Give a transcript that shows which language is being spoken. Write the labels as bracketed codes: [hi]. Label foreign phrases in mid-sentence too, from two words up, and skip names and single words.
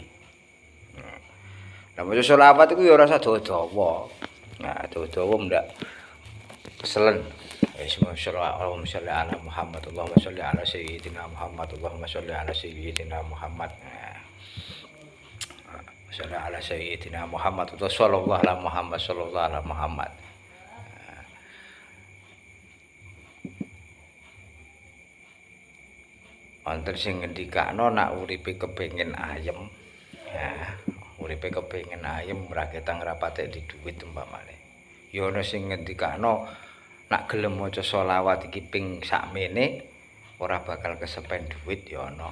[jv] Lah maca selawat iku ya ora usah dawa-dawa. Nah, dawa-dawa ndak keselen. [ar] اللهم صل على محمد، اللهم صل على سيدنا محمد، اللهم صل على سيدنا محمد. صل على سيدنا محمد وصلى الله على محمد صلى الله على محمد. [jv] Wonten sing ngendikano nak uripe kepengin ayem. Ya, uripe kepengin ayem ora ketang rapatek di dhuwit umpamane. Ya ana sing ngendikano nak gelem maca sholawat iki ping sakmene ora bakal kesepen dhuwit ya ana.